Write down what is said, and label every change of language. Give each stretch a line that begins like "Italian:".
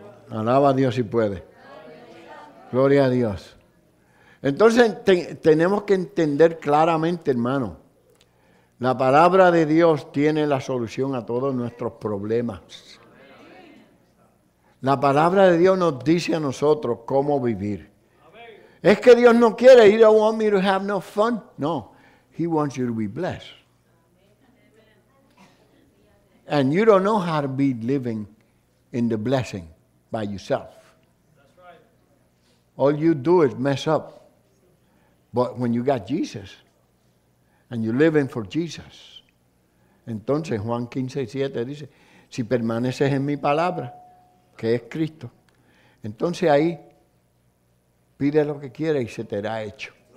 Spanish: Alaba a Dios si puede. Gloria a Dios. Entonces tenemos que entender claramente, hermano, la palabra de Dios tiene la solución a todos nuestros problemas. La palabra de Dios nos dice a nosotros cómo vivir. Es que Dios no quiere,
English: He don't want me to have no fun. No, He wants you to be blessed. And you don't know how to be living in the blessing by yourself. All you do is mess up. But when you got Jesus, and you're living for Jesus,
Spanish: entonces Juan 15:7 dice, si permaneces en mi palabra, que es Cristo, entonces ahí pide lo que quieras y se te hará hecho.